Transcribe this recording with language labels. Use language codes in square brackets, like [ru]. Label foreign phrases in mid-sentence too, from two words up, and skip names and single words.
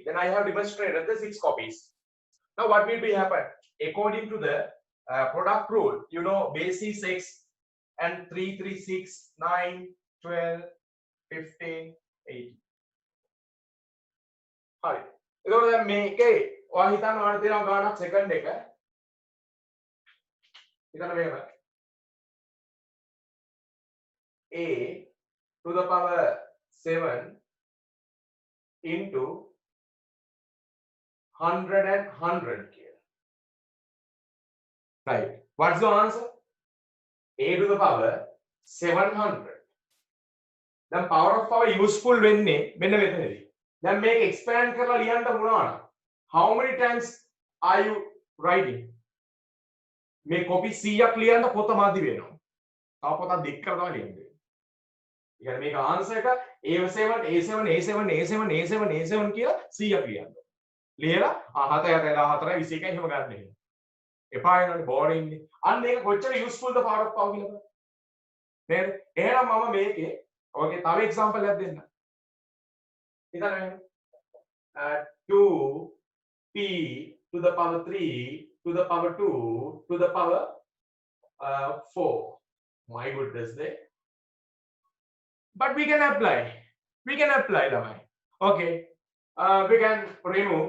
[en] Then I have demonstrated the 6 copies. Now what will be happen? According to the product rule, you know, base is x and 3, 3, 6, 9, 12, 15, 18. Hi. [si] එතකොට දැන් මේකේ ඔයා හිතන්න ඕන තියෙනවා ගානක් සෙකන්ඩ් එක. හිතන්න මෙහෙම. [en] A to the power 7 into 100 and 100 here. Right. What's the answer? A to the power 700. Then power of power useful [si] වෙන්නේ මෙන්න මෙතනදී. [en] Then make expand [si] කරලා ලියන්න පුළුවන්. [en] How many times are you writing? [si] මේ copy 100ක් ලියන්න පොත මදි වෙනවා. තව පොතක් දික් කරලා තමයි ලියන්නේ. ඒ කියන්නේ මේක answer එක A7 A7 A7 A7 A7 A7 කියලා 100ක් ලියන්න. ලියලා 7 4 4 21 එහෙම ගන්න එහෙම. එපා වෙනවනේ boring නේ. අන්න ඒක කොච්චර useful ද [en] power of power [si] කියලා බලන්න. නේද? එහෙනම් මම මේකේ ඔයගේ තව example එකක් දෙන්නම්. [en] ඉතින් 2p to the power 3 to the power 2 to the power 4. My goodness, there. But we can apply. We can apply, lamai. Okay. We can remove.